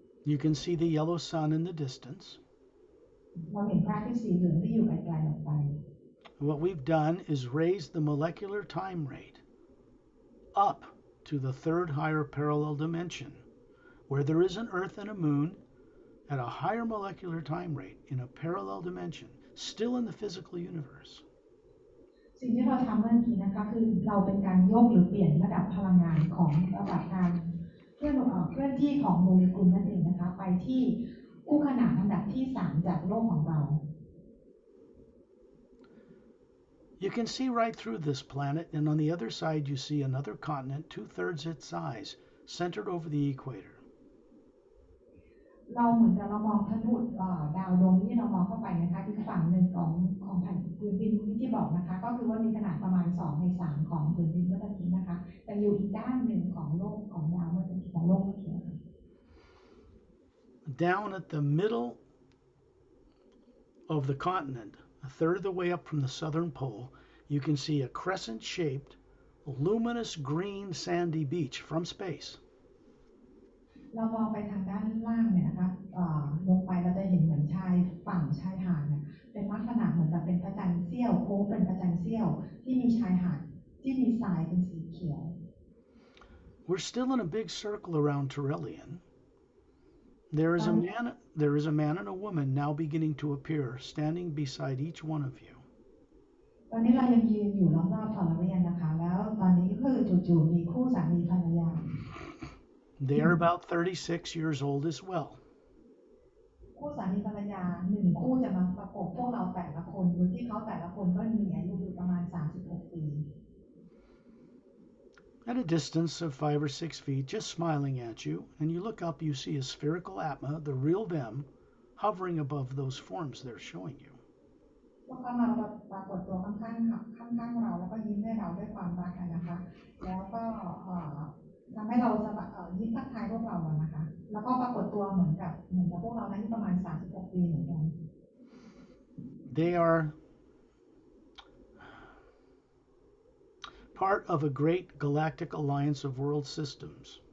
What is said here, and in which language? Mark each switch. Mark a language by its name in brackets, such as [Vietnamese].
[English] You can see the yellow sun in the distance. [Thai] เราเห็นพระอาทิตย์สีเหลืองที่อยู่ไกลๆออกไป [English] What we've done is raise the molecular time rate up to the third higher parallel dimension, where there is an Earth and a moon at a higher molecular time rate in a parallel dimension, still in the physical universe. [Thai] สิ่งที่เราทำเมื่อกี้นะคะคือเราเป็นการยกหรือเปลี่ยนระดับพลังงานของระดับการเคลื่อนที่ของโมเลกุลนั่นเองนะคะไปที่คู่ขนานลำดับที่3จากโลกของเรา [English] You can see right through this planet, and on the other side you see another continent 2/3 its size, centered over the equator. [Thai] เราเหมือนกับเรามองทะลุดาวดวงนี้เรามองเข้าไปนะคะอีกฝั่งหนึ่งของแผ่นพื้นดินที่บอกนะคะก็คือว่ามีขนาดประมาณ2/3ของพื้นดินเมื่อกี้นะคะแต่อยู่อีกด้านหนึ่งของโลกของดาวเมื่อกี้ของโลกเมื่อกี้ค่ะ [English] Down at the middle of the continent, a third of the way up from the southern pole, you can see a crescent-shaped, luminous green sandy beach from space. [Thai] เรามองไปทางด้านล่างเนี่ยนะคะลงไปเราจะเห็นเหมือนชายหาดเนี่ยเป็นลักษณะเหมือนกับเป็นพระจันทร์เสี้ยวโค้งเป็นพระจันทร์เสี้ยวที่มีชายหาด ที่มีทรายเป็นสีเขียว [English] We're still in a big circle around Turelian. There ต is อน a man and a woman now beginning to appear, standing beside each one of you. [Thai] ตอนนี้เรายังยืนอยู่รอบๆทอร์เรียนนะคะแล้วตอนนี้ก็คือจู่ๆมีคู่สามีภรรยา [English] They are about 36 years old as well. [Thai] คู่สามีภรรยาหนึ่งคู่จะมาประกบพวกเราแต่ละคนโดยที่เขาแต่ละคนก็มีอายุอยู่ประมาณ36 ปี [English] At a distance of 5 or 6 feet, just smiling at you, and you look up, you see a spherical Atma, the real them, hovering above those forms they're showing you. [Thai] พวกเขามาปรากฏตัวข้างๆเราแล้วก็ยิ้มให้เราด้วยความรักนะคะแล้วก็ทำให้เรายิ้มทักทายพวกเรานะคะแล้วก็ปรากฏตัวเหมือนกับพวกเรานั้นประมาณ36 ปีเหมือนกัน [English] They are part of a great galactic alliance of world systems.